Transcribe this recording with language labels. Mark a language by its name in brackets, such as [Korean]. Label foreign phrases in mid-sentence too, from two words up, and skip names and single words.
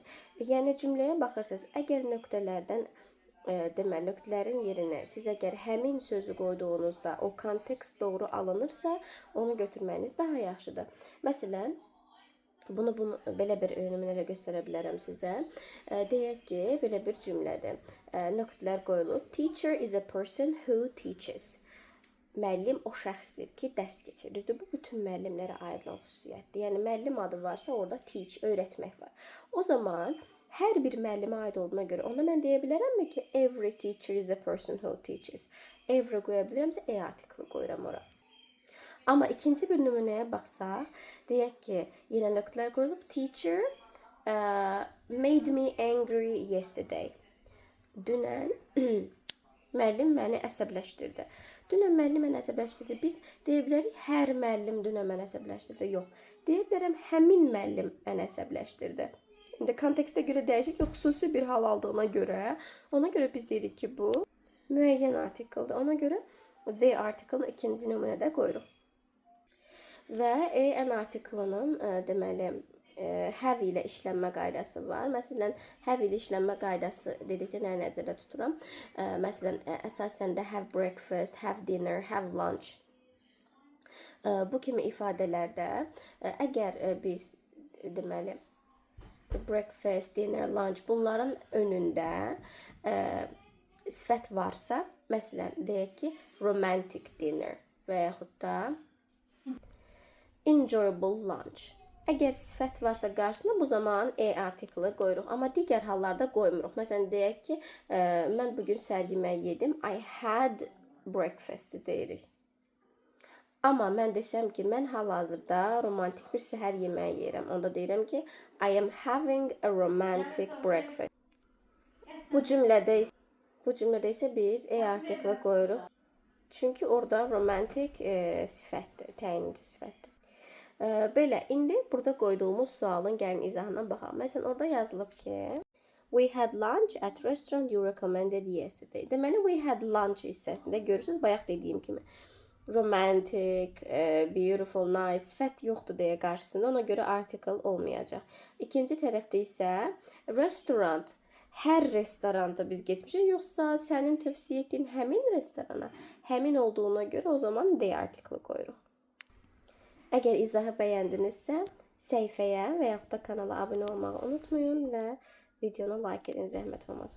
[Azerbaijani] Yəni cümləyə baxırsınız, əgər nöqtələrdən deməli, nöqtələrin yerinə siz əgər həmin sözü qoyduğunuzda o kontekst doğru alınırsa, onu götürməyiniz daha yaxşıdır. Məsələn, bunu belə bir nümunə ilə göstərə bilərəm sizə. Deyək ki, belə bir cümlədir. Nöqtələr qoyulub. [English] Teacher is a person who teaches. [Azerbaijani] Müəllim o şəxsdir ki, dərs keçirir. Düzdür, bu bütün müəllimlərə aid olan xüsusiyyətdir. Yəni müəllim adı varsa, orada teach, öyrətmək var. O zaman hər bir müəllimə aid olduğuna görə ona mən deyə bilərəmmi ki, [English] every teacher is a person who teaches. [Azerbaijani] Every qoya bilirəmsə, article qoyuram ora. Amma ikinci bir nümunəyə baxsaq, deyək ki, yenə nöqtələr qoyulub. [English] Teacher made me angry yesterday. [Azerbaijani] Dünən müəllim məni əsəbləşdirdi. Dünən müəllim məni əsəbləşdirdi. Biz deyə bilərik, hər müəllim dünən məni əsəbləşdirdi. Yox. Deyə bilərəm, həmin müəllim məni əsəbləşdirdi. İndi kontekstə görə dəyişik, xüsusi bir hal aldığına görə, ona görə biz deyirik ki, bu müəyyən artikeldir. Ona görə [English] the article- [Azerbaijani] ın ikinci nümunədə qoyuruq. Və [English] an article- [Azerbaijani] ının deməli have ilə işlənmə qaydası var. Məsələn, have ilə işlənmə qaydası dedikdə nəyi nəzərdə tuturam? Məsələn, əsasən də [English] have breakfast, have dinner, have lunch. [Azerbaijani] Bu kimi ifadələrdə əgər biz deməli [English] breakfast, dinner, lunch [Azerbaijani] bunların önündə sifət varsa, məsələn, deyək ki, [English] romantic dinner [Azerbaijani] və yaxud da [English] enjoyable lunch. [Azerbaijani] Əgər sifət varsa qarşısında, bu zaman article-ı qoyuruq. Amma digər hallarda qoymuruq. Məsələn, deyək ki, mən bugün səhər yeməyi yedim. [English] I had breakfast deyirik. [Azerbaijani] Amma mən desəm ki, mən hal-hazırda romantik bir səhər yeməyi yeyirəm. Onda deyirəm ki, [English] I am having a romantic breakfast. [Azerbaijani] Bu cümlədə isə biz article qoyuruq. Çünki orada romantik sifətdir, təyinici sifətdir. Belə, indi burada qoyduğumuz sualın gəlin izahına baxalım. Məsələn, orada yazılıb ki, [English] we had lunch at restaurant you recommended yesterday. [Azerbaijani] Deməli, [English] we had lunch [Azerbaijani] hissəsində görürsünüz, bayaq dediyim kimi. [English] Romantic, beautiful, nice [Azerbaijani] sifət yoxdur deyə qarşısında, ona görə article olmayacaq. İkinci tərəfdə isə restaurant, hər restoranda biz getmişik, yoxsa sənin tövsiyə etdiyin həmin restorana, həmin olduğuna görə o zaman [English] the article [Azerbaijani] qoyuruq. Əgər izahı bəyəndinizsə, səhifəyə və yaxud da kanala abunə olmağı unutmayın və videonu like edin zəhmət olmasa.